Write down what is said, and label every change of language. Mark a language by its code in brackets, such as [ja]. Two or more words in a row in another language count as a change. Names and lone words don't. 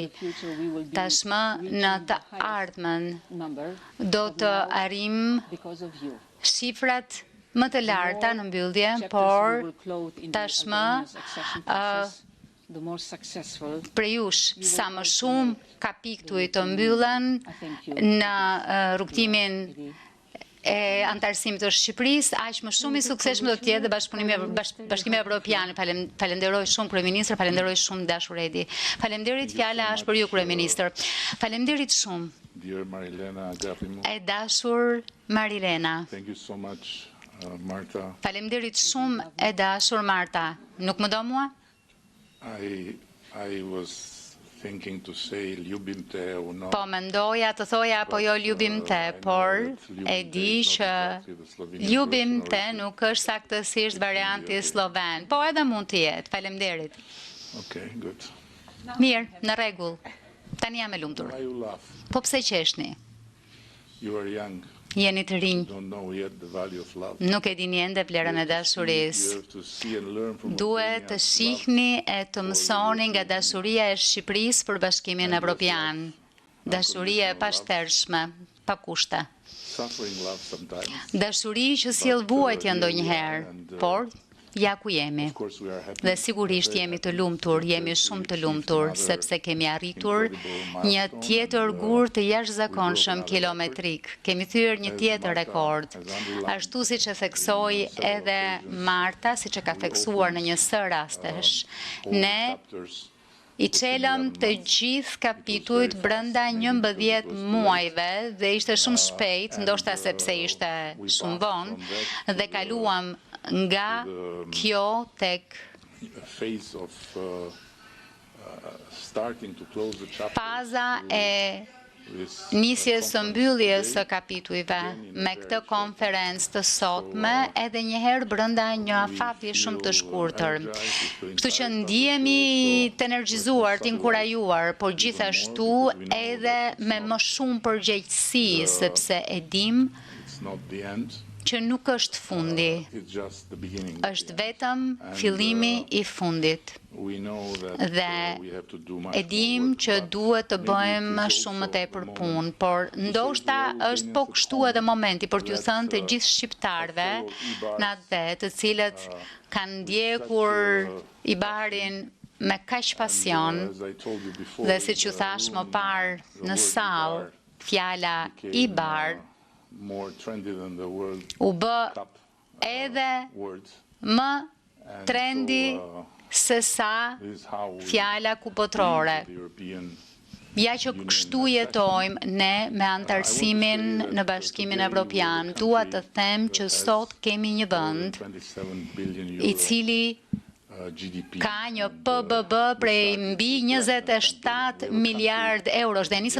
[sq] Tashmë në të ardhmen do të arrim shifrat më të larta në mbyllje, por tashmë prejush sa më shumë kapituj të mbyllen në rrugtimin e antarësimit të Shqipërisë, aq më shumë i suksesshëm do të jetë Bashkimi Evropian. Falenderoj shumë kryeministër, falenderoj shumë dashur Edi. Faleminderit, fjala është për ju kryeministër. Faleminderit shumë. [en] Dear Marilena Agapimo. [sq] E dashur Marilena. [en] Thank you so much, Marta. [sq] Faleminderit shumë e dashur Marta. Nuk më do mua? [en] I I was thinking to say [sl] ljubim te [en] or not. [sq] Po mendoja të thoja apo jo [sl] ljubim te, [sq] por e di që [sl] ljubim te [sq] nuk është saktësisht varianti sloven, po edhe mund të jetë. Faleminderit. [en] Okay, good. [sq] Mirë, në rregull. Tani jam e lumtur. [en] Why you laugh? [sq] Po pse qeshni? [en] You are young. [sq] Jeni të rinj. [en] Don't know yet the value of love. [sq] Nuk e dini ende vlerën e dashurisë. [en] You have to see and learn from [sq] Duhet të shihni e të mësoni nga dashuria e Shqipërisë për Bashkimin Evropian. Dashuria e pashtershme, pa kushte. [en] suffering love sometimes. [sq] Dashuri që sjell vuajtje ndonjëherë, por ja ku jemi. [en] Of course we are happy. [sq] Dhe sigurisht jemi të lumtur, jemi shumë të lumtur, sepse kemi arritur një tjetër gur të jashtëzakonshëm kilometrik. Kemi thyer një tjetër rekord. Ashtu siç e theksoi edhe Marta, siç e ka theksuar në një së rastesh, ne I çelëm të gjithë kapitujt brenda 11 muajve dhe ishte shumë shpejt, ndoshta sepse ishte shumë vonë, dhe kaluam nga kjo tek [en] phase of starting to close the chapter. [sq] faza e nisjes së mbylljes së kapitujve me këtë konferencë të sotme edhe njëherë brenda një afati shumë të shkurtër. Kështu që ndihemi të energjizuar, të inkurajuar, por gjithashtu edhe me më shumë përgjegjësi, sepse e dim [en] It's not the end. [sq] që nuk është fundi, [en] It's just the beginning. [sq] është vetëm fillimi I fundit. [en] We know that [sq] Dhe [en] we have to do much [sq] e dim [en] more work, [sq] që [en] but [sq] duhet të [en] maybe [sq] bëjmë [en] it is [sq] shumë më [en] also [sq] tepër [en] the [sq] punë, [en] moment [sq] por [en] to say [sq] ndoshta [en] to all [sq] është po [en] Albanians [sq] kështu [en] at [sq] edhe [en] home [sq] momenti për t'ju [en] that, [sq] thënë të gjithë shqiptarëve në atë dhe të cilët kanë ndjekur Ibarin me kaq pasion, [en] as I told you before, [sq] dhe siç ju thash më parë në sallë, fjala Ibar [en] more trendy than the World [sq] u bë [en] Cup [sq] edhe [en] words. [sq] më trendi se sa [en] This is how we [sq] fjala kupotrore. [en] the European [sq] Ja që kështu jetojmë ne me antarësimin në Bashkimin Evropian, dua të them që sot kemi një vend [en] 27 billion [sq] I [en] euro [sq] cili [en] GDP. [sq] ka një PBB prej mbi 27 miliard eurosh dhe nisëm